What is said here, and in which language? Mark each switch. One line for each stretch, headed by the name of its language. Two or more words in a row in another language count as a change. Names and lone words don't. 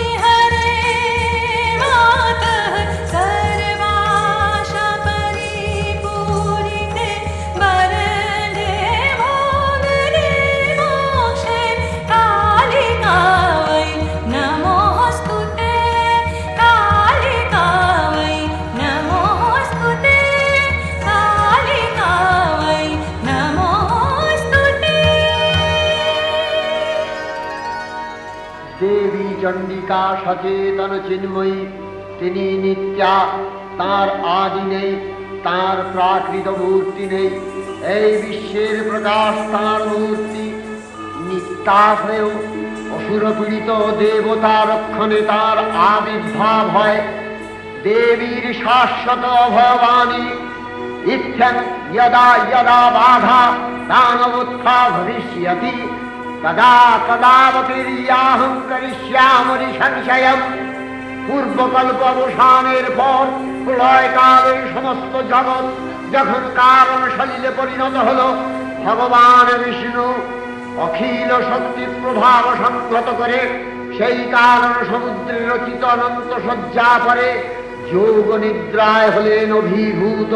Sanskrit: हरे मातः सर्वाशा परिपूरिते, वरदे भोगदे मोक्षे कालिका वै नमोस्तुते, कालिका वै नमोस्तुते, कालिका वै नमोस्तुते।
Bangla: দেবী চণ্ডিকা সচেতন চিন্ময়ী, তিনি নিত্যা, তার আদি নেই, তার প্রাকৃত মূর্তি নেই। এই বিশ্বের প্রকাশ তার মূর্তি, নিত্যাশ্রয় অসুরপীড়িত দেবতা রক্ষণে তার আবির্ভাব হয়। দেবীর শাশ্বত ভবানী ইত্যং
Sanskrit: यदा यदा बाधा दानवोत्था भविष्यति तदा तदावतीर्याहं करिष्यामि संशयम्।
Bangla: পূর্বকল্প অবসানের পর প্রলয়কালে সমস্ত জগৎ যখন কারণ সলিলে পরিণত হল, ভগবান বিষ্ণু অখিল শক্তি প্রভাব সংহত করে সেই কারণ সমুদ্রে রচিত অনন্ত শয্যা পরে যোগ নিদ্রায় হলেন অভিভূত।